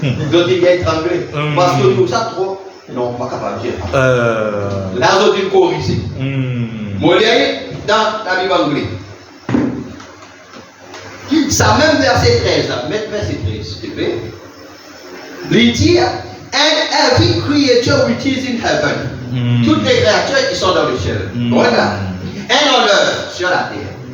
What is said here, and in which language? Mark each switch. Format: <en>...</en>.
<fr>D'autres disent étranglé. Parce qu'on trouve ça trop. Non, pas capable de dire. Là, on dit corriger. Moi, dans la Bible anglaise. Ça même verset 13, là. Mettez verset 13, s'il te plaît. Il dit:</fr> <en>and every creature which is in heaven.</en> <fr>Toutes les créatures qui sont dans le ciel. Voilà.</fr> <en>And on earth,</en> <fr>sur la terre.</fr>